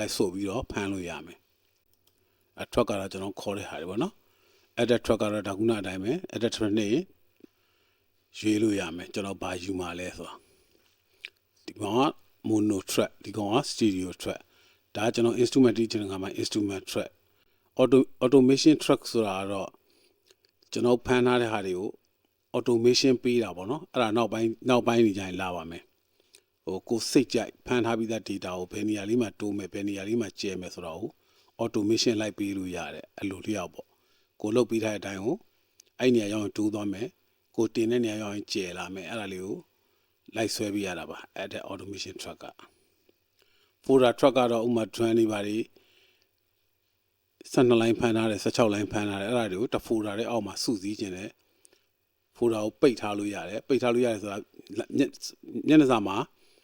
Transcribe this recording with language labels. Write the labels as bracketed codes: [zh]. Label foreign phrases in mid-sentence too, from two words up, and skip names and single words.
[my] လိုက်ဆို့ပြီးတော့ဖမ်းလို့ရမယ်track ကတော့ကျွန်တော်ခေါ်တဲ့ဟာတွေပေါ့နော် [en] edit track [my] ကတော့ဒါခုနအတိုင်းပဲ [en] edit track [my] နဲ့ရွေးလို့ရမယ်ကျွန်တော်ဘာယူမှာလဲဆိုတော့ဒီကောင်က [en] mono track [my] ဒီကောင်က stereo track ဒါကျွန်တော် instrument တီးချင်တဲ့ခါမှာ [en] instrument track automation track [my] ဆိုတာကတော့ကျွန်တော်ဖမ်းထားတဲ့ဟာတွေကို automation ပေးတာပေါ့နော်အဲ့ဒါနောက်ပိုင်းနေကြရင်လာပါ မယ်ကိုစိတ်ကြိုက်ဖမ်းထားပြီးသား data ကိုဘယ်နေရာလေးမှာတိုးမယ်ဘယ်နေရာလေးမှာကျဲမယ်ဆိုတော့ automation လိုက်ပေးလို့ရတယ်အဲ့လိုလျောက်ပေါ့ကိုလုတ်ပြီးထားတဲ့အတိုင်းကိုအဲ့နေရာရောက်ရင်တိုးသွားမယ်ကိုတင်တဲ့နေရာရောက်ရင်ကျဲလာမယ်အဲ့ဒါလေးကိုလိုက်ဆွဲပေးရတာပါအဲ့ဒါ [en] automation track [my] က [en] folder track [my] ကတော့ဥမာ drum တွေပါတွေ12 line ဖမ်းထားတယ်16 line ဖမ်းထားတယ်အဲ့ဒါတွေကိုတစ် folder ရဲ့အောက်မှာစုစည်းခြင်းနဲ့ folder ကိုပိတ်ထားလို့ရတယ်ပိတ်ထားလို့ရတယ်ဆိုတာမျက်နှာစာမှာ